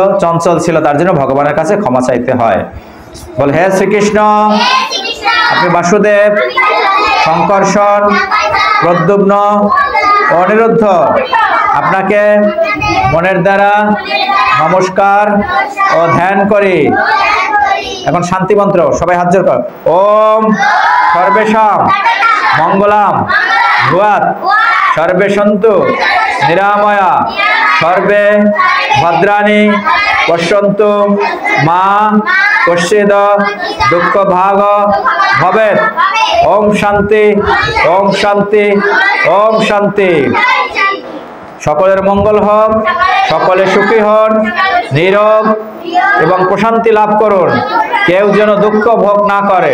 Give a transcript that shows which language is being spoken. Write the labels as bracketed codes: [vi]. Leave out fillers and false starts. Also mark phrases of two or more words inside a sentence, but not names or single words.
[bn] চঞ্চল ছিল, তার জন্য ভগবানের কাছে ক্ষমা চাইতে হয়। বল হে শ্রীকৃষ্ণ, আপনি বাসুদেব, শঙ্কর্ষণ, প্রদ্যুম্ন, অনিরুদ্ধ, আপনাকে মনের দ্বারা নমস্কার ও ধ্যান করি। এখন শান্তি মন্ত্র, সবাই হাত জোড় কর। [sa] ওম সর্বেশাম মঙ্গলাম ভুয়াৎ সর্বে সন্তু নিরাময়া সর্বে ভদ্রাণি পশ্যন্তু মা কশ্চিদ দুঃখ ভাগ ভবেৎ। ওম শান্তি, ওম শান্তি, ওম শান্তি। [bn] সকলের মঙ্গল হোক, সকলে সুখী হন, নীরব এবং প্রশান্তি লাভ করুন, কেউ যেন দুঃখ ভোগ না করে।